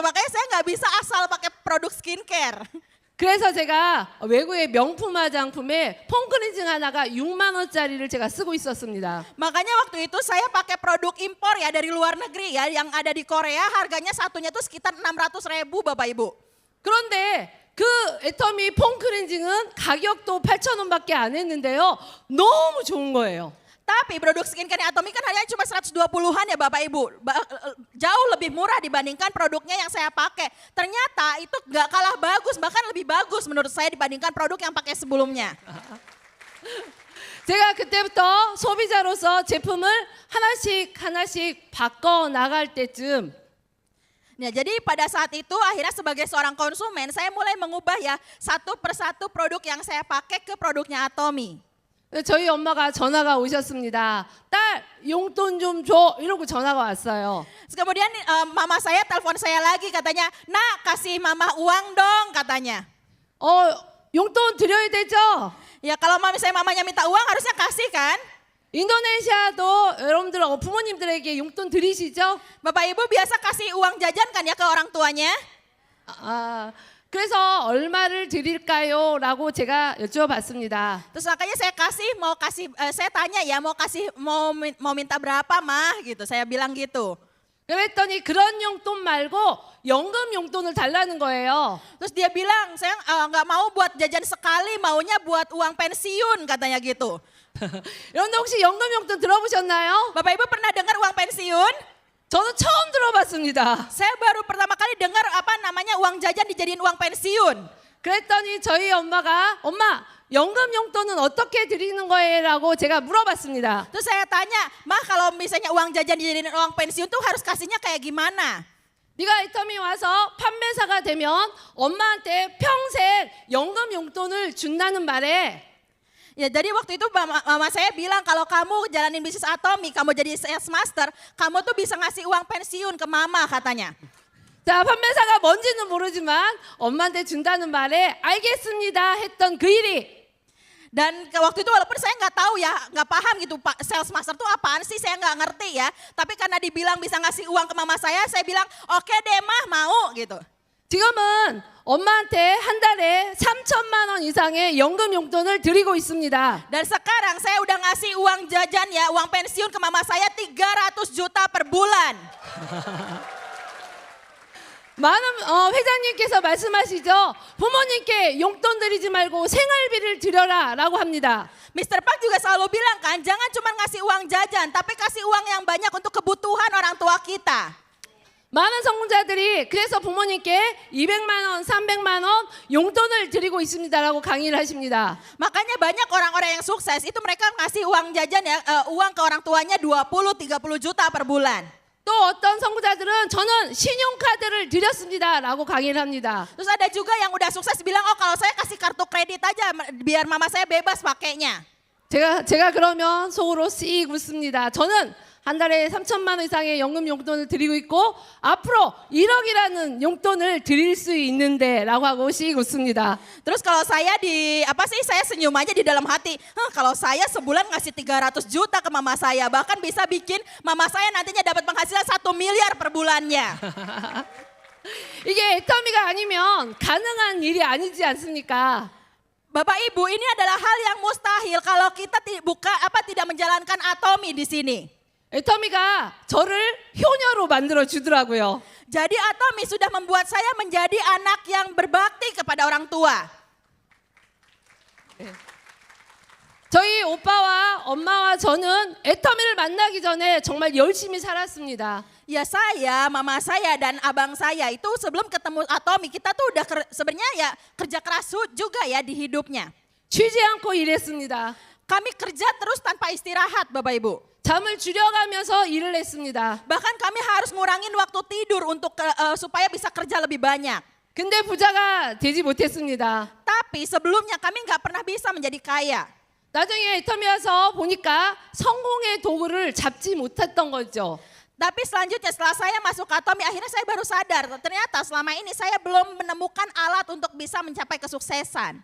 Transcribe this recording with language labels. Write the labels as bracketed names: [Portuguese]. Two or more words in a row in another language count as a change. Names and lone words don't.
[Indonesian] Makanya saya nggak bisa asal pakai produk skincare. [Korean] 그래서 제가 외국의 명품 화장품에 폼 클렌징 하나가 6만 원짜리를 제가 쓰고 있었습니다. [Indonesian] Makanya waktu itu saya pakai produk impor ya dari luar negeri ya yang ada di Korea, harganya satunya tuh sekitar 600.000 Bapak Ibu. [Korean] 그런데 그 애터미 폼 클렌징은 가격도 8,000원밖에 안 했는데요. 너무 좋은 거예요. [Indonesian] Tapi produk skincare Atomy kan harganya cuma 120-an ya Bapak Ibu. Jauh lebih murah dibandingkan produknya yang saya pakai. Ternyata itu gak kalah bagus, bahkan lebih bagus menurut saya dibandingkan produk yang pakai sebelumnya. [Korean] 제가 그때부터 소비자로서 제품을 하나씩 바꿔 나갈 때쯤 [Indonesian] Nah, jadi pada saat itu akhirnya sebagai seorang konsumen saya mulai mengubah ya satu persatu produk yang saya pakai ke produknya Atomy. [Korean] 저희 엄마가 전화가 오셨습니다. 딸 용돈 좀 줘 이러고 전화가 왔어요. [Indonesian] Terus kemudian mama saya telepon saya lagi katanya, "Nak, kasih mama uang dong," katanya. [Korean] 용돈 드려야 되죠? [Indonesian] Ya kalau misalnya mamanya minta uang harusnya kasih kan? [Korean] 인도네시아도 여러분들 부모님들에게 용돈 드리시죠? [Indonesian] Bapak Ibu biasa kasih uang jajan kan ya ke orang tuanya? [Korean] 그래서 얼마를 드릴까요? 라고 제가 여쭤봤습니다. [Indonesian] Terus makanya saya tanya ya mau minta berapa mah gitu. Saya bilang gitu. [Korean] 그랬더니 그런 용돈 말고 연금 용돈을 달라는 거예요. [Indonesian] Terus dia bilang saya nggak mau buat jajan sekali, maunya buat uang pensiun katanya gitu. [Korean] 여러분들 혹시 연금 용돈 들어보셨나요? [Indonesian] Bapak Ibu pernah dengar uang pensiun? [Korean] 저도 처음 들어봤습니다. [Indonesian] Saya baru pertama kali dengar uang jajan dijadiin uang pensiun. [Korean] 그랬더니 저희 엄마가 엄마 연금 용돈은 어떻게 드리는 거예요? 라고 제가 물어봤습니다. [Indonesian] Terus saya tanya, "Mah kalau misalnya uang jajan dijadiin uang pensiun tuh harus kasihnya kayak gimana?" [Korean] 네가 애터미 와서 판매사가 되면 엄마한테 평생 연금 용돈을 준다는 말에 [Indonesian] Ya jadi waktu itu mama saya bilang kalau kamu jalanin bisnis Atomy, kamu jadi [English] sales master, [Indonesian] kamu tuh bisa ngasih uang pensiun ke mama katanya. [Korean] 자, 판매사가 뭔지는 모르지만 엄마한테 준다는 말에 알겠습니다 했던 그 일이 [Indonesian] Dan waktu itu walaupun saya nggak tahu ya, nggak paham gitu Pak, [English] sales master [Indonesian] tuh apaan sih, saya nggak ngerti ya. Tapi karena dibilang bisa ngasih uang ke mama saya bilang oke deh mah mau gitu. [Korean] 지금은 엄마한테 한 달에 3천만 원 이상의 연금 용돈을 드리고 있습니다. [Indonesian] Dan sekarang saya udah ngasih uang jajan ya, uang pensiun ke mama saya 300 juta per bulan. [Korean] 많은 회장님께서 말씀하시죠. 부모님께 용돈 드리지 말고 생활비를 드려라 라고 합니다. [Indonesian] Mr. Park juga selalu bilang kan, jangan cuma ngasih uang jajan, tapi kasih uang yang banyak untuk kebutuhan orang tua kita. [Korean] 많은 성공자들이 그래서 부모님께 200만 원, 300만 원 용돈을 드리고 있습니다라고 강의를 하십니다. [Indonesian] Makanya banyak orang-orang yang sukses itu mereka ngasih uang jajan ya, uang ke orang tuanya 20-30 juta per bulan. [Korean] 또 어떤 선구자들은 저는 신용카드를 드렸습니다라고 강의를 합니다. [Indonesian] Terus ada juga yang udah sukses bilang, "Oh, kalau saya kasih kartu kredit aja biar mama saya bebas pakainya." [Korean] 제가 그러면 속으로 씩 웃습니다. 저는 한 달에 3천만 원 이상의 연금 용돈을 드리고 있고 앞으로 1억이라는 용돈을 드릴 수 있는데라고 하고 씩 웃습니다. [Indonesian] Terus kalau saya saya senyum aja di dalam hati. Kalau saya sebulan ngasih 300 juta ke mama saya, bahkan bisa bikin mama saya nantinya dapat penghasilan 1 miliar per bulannya. [Korean] 이게 애터미가 아니면 가능한 일이 아니지 않습니까? [Indonesian] Bapak Ibu, ini adalah hal yang mustahil kalau kita tidak menjalankan Atomy di sini. [Korean] 애터미가 저를 효녀로 만들어 주더라고요. [Indonesian] Jadi Atomy sudah membuat saya menjadi anak yang berbakti kepada orang tua. [Korean] 저희 오빠와 엄마와 저는 애터미를 만나기 전에 정말 열심히 살았습니다. [Indonesian] Ya saya, mama saya dan abang saya itu sebelum ketemu Atomy kita tuh udah sebenarnya ya kerja keras juga ya di hidupnya. [Korean] 쉬지 않고 일했습니다. [Indonesian] Kami kerja terus tanpa istirahat Bapak Ibu. [Korean] 잠을 줄여가면서 일을 했습니다. [Indonesian] Bahkan kami harus ngurangin waktu tidur untuk supaya bisa kerja lebih banyak. [Korean] 근데 부자가 되지 못했습니다. [Indonesian] Tapi sebelumnya kami nggak pernah bisa menjadi kaya. [Korean] 나중에 애터미 와서 보니까 성공의 도구를 잡지 못했던 거죠. [Indonesian] Tapi selanjutnya setelah saya masuk ke Atomy akhirnya saya baru sadar ternyata selama ini saya belum menemukan alat untuk bisa mencapai kesuksesan.